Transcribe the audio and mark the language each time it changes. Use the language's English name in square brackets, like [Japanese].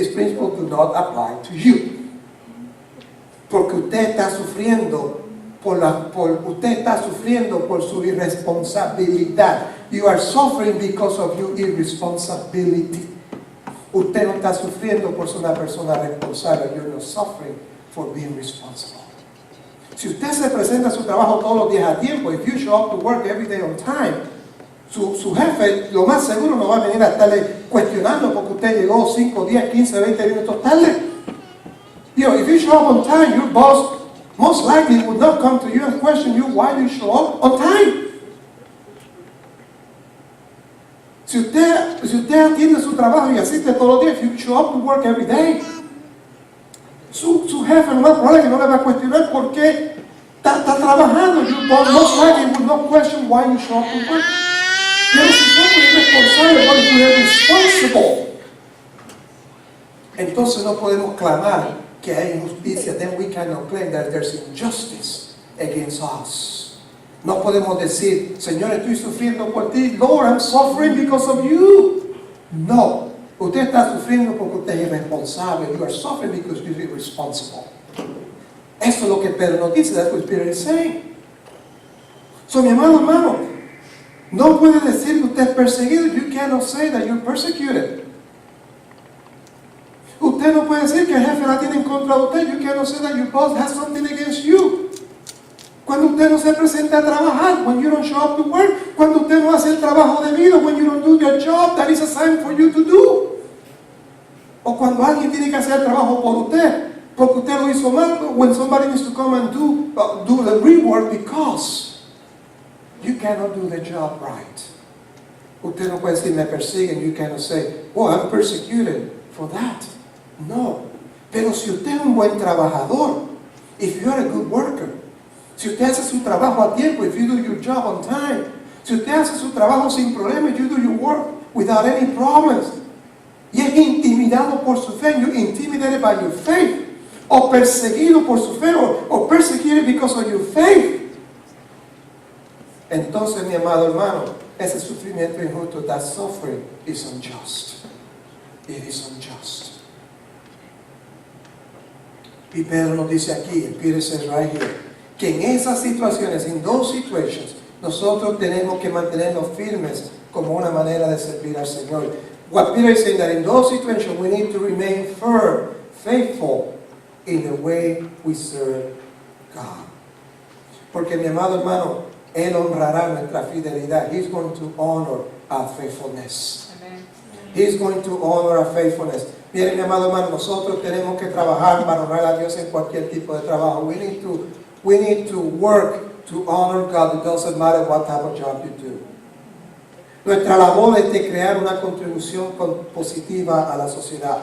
[English] This principle do not apply to you. [Spanish] Porque usted está sufriendo por su irresponsabilidad. [English] You are suffering because of your irresponsibility. [Spanish] Usted no está sufriendo por ser una persona responsable. [English] You're not suffering for being responsible. [Spanish] Si usted se presenta a su trabajo todos los días a tiempo, [English] if you show up to work every day on time, [Spanish] su jefe lo más seguro no va a venir a estarle cuestionando porque usted llegó 5, 10, 15, 20 minutos tarde. [English] If you show up on time, your boss most likely would not come to you and question you why you show up on time. [Spanish] Si usted atiende su trabajo y asiste todos los días, [English] if you show up to work every day, [Spanish] su jefe lo más probable es que no le va a cuestionar por qué está trabajando. [English] Your boss most likely would not question why you show up to work. [Spanish] Pero si somos irresponsables, [English] what if we are responsible? [Spanish] Entonces no podemos clamar que hay injusticia. [English] Then we cannot claim that there's injustice against us. [Spanish] No podemos decir, Señor, estoy sufriendo por ti. [English] Lord, I'm suffering because of you. [Spanish] No. Usted está sufriendo porque usted es irresponsable. [English] You are suffering because you're irresponsible. [Spanish] Eso es lo que Pedro nos dice. [English] That's what Peter is saying. [Spanish] So, mi hermano, no puede decir que usted es perseguido. [English] You cannot say that you're persecuted. [Spanish] Usted no puede decir que el jefe la tiene en contra de usted. [English] You cannot say that your boss has something against you. [Spanish] Cuando usted no se presenta a trabajar, [English] when you don't show up to work, [Spanish] cuando usted no hace el trabajo debido, [English] when you don't do your job that is assigned for you to do. [Spanish] O cuando alguien tiene que hacer el trabajo por usted, porque usted lo hizo mal, [English] when somebody needs to come and do the rework because you cannot do the job right. [Spanish] Usted no puede decir, me persiguen. [English] You cannot say, oh, I'm persecuted for that. [Spanish] No. Pero si usted es un buen trabajador, [English] if you are a good worker, [Spanish] si usted hace su trabajo a tiempo, [English] if you do your job on time, [Spanish] si usted hace su trabajo sin problemas, [English] you do your work without any problems, [Spanish] y es intimidado por su fe, [English] you're intimidated by your faith, [Spanish] o perseguido por su fe, [English] or persecuted because of your faith, [Spanish] entonces, mi amado hermano, ese sufrimiento injusto, [English] that suffering is unjust. It is unjust. [Spanish] Y Pedro nos dice aquí, [English] and Peter says right here, [Spanish] que en esas situaciones, [English] in those situations, [Spanish] nosotros tenemos que mantenernos firmes como una manera de servir al Señor. [English] What Peter is saying that in those situations we need to remain firm, faithful in the way we serve God. [Spanish] Porque mi amado hermano, Él honrará nuestra fidelidad. [English] He's going to honor our faithfulness. Amen. He's going to honor our faithfulness. [Spanish] Miren, mi amado hermano, nosotros tenemos que trabajar para honrar a Dios en cualquier tipo de trabajo. [English] We need to work to honor God. It doesn't matter what type of job you do. [Spanish] Nuestra labor es de crear una contribución positiva a la sociedad.